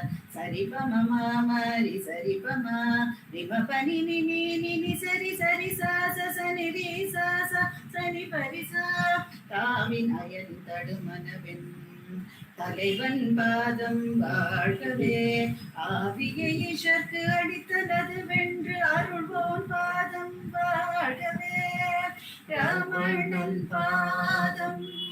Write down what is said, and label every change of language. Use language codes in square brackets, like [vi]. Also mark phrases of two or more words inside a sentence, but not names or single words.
[ta] Sari pa ma ma ma ri sari pa ma ri ma pa ni ni ni ni ni sari sari sa sa sa ni ri sa sa sa ni pa ri sa தாவினயன் தடுமனவென் தலைவன் பாதம் வாழ்கவே ஆவியை ஈஷற்கு அடித்தனது வென்று அருள்வோன் பாதம் வாழ்கவே ரமணன் பாதம்